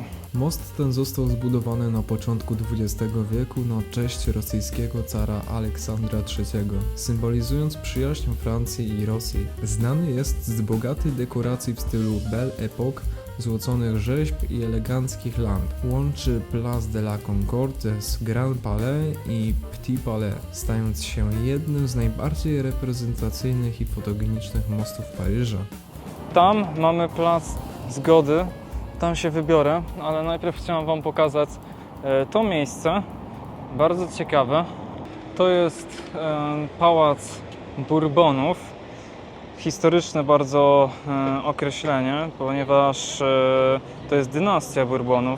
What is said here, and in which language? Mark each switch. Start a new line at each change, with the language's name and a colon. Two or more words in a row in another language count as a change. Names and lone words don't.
Polish: Most ten został zbudowany na początku XX wieku na cześć rosyjskiego cara Aleksandra III, symbolizując przyjaźń Francji i Rosji. Znany jest z bogatej dekoracji w stylu Belle Époque złoconych rzeźb i eleganckich lamp. Łączy Place de la Concorde z Grand Palais i Petit Palais, stając się jednym z najbardziej reprezentacyjnych i fotogenicznych mostów Paryża. Tam mamy Plac Zgody, tam się wybiorę, ale najpierw chciałem Wam pokazać to miejsce, bardzo ciekawe. To jest Pałac Bourbonów, historyczne bardzo określenie, ponieważ to jest dynastia Bourbonów.